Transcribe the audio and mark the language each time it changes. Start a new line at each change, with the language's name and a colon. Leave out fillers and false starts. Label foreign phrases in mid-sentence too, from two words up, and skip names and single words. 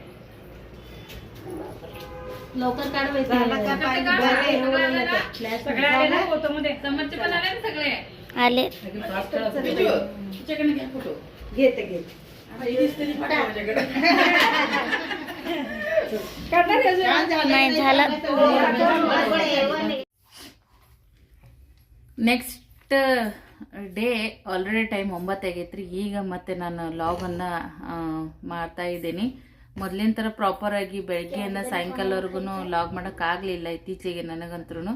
Marathi: लवकर काढवायचं फोटोमध्ये समोरचे पण आले ना सगळे आले. घेते नाही झालं.
English: next day already time
Kannada: 9 ಆಗೈತ್ರಿ. ಈಗ ಮತ್ತೆ ನಾನು ಲಾಗನ್ನು ಮಾಡ್ತಾ ಇದ್ದೀನಿ. ಮೊದಲಿನ ಥರ ಪ್ರಾಪರಾಗಿ ಬೆಳಗ್ಗೆಯಿಂದ ಸಾಯಂಕಾಲವರೆಗೂ ಲಾಗ್ ಮಾಡೋಕ್ಕಾಗಲಿಲ್ಲ ಇತ್ತೀಚೆಗೆ ನನಗಂತೂ.